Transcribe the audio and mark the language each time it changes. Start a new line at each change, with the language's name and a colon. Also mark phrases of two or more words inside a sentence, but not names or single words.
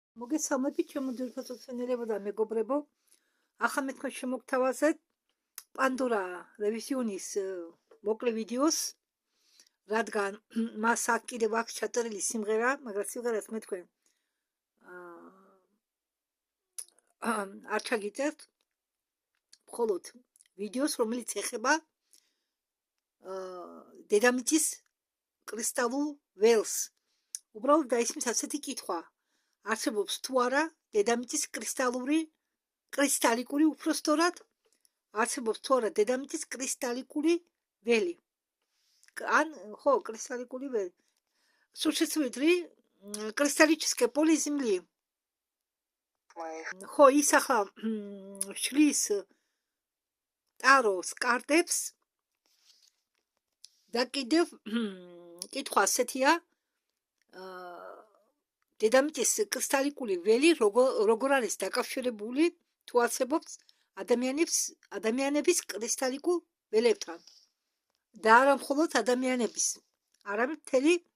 Georgian: მოგესალმებით ჩემო ძვირფასო მშვენიერებო და მეგობრებო. ახლა მე თქვენ შემოგთავაზეთ პანდორა რევიზიონის მოკლე ვიდეოს, რადგან მას აქ კიდევ აქვს ჩაწერილი სიმღერა, მაგრამ სიმღერას მე თქვენ არ ჩაგიწერთ, მხოლოდ ვიდეოს, რომელიც ეხება დედამიწის კრისტალურ ველს. უბრალოდ დაისმის ასეთი კითხვა: არსებობს თუ არა დედამიწის კრისტალიკური, უпростоრად არსებობს თუ არა დედამიწის კრისტალიკური ველი. ან ხო, კრისტალიკური ველი.
Russian: Существует ли кристаллическое поле Земли?
Georgian: ხო, ის ახლა შლის ტაროს კარტებს და კიდევ კითხვა ასეთია: დედამიწის კრისტალიკური ველი როგორ არის დაკავშირებული თუ არსებობს ადამიანების კრისტალიკურ ველებთან და არა მხოლოდ ადამიანების, არამედ მთელ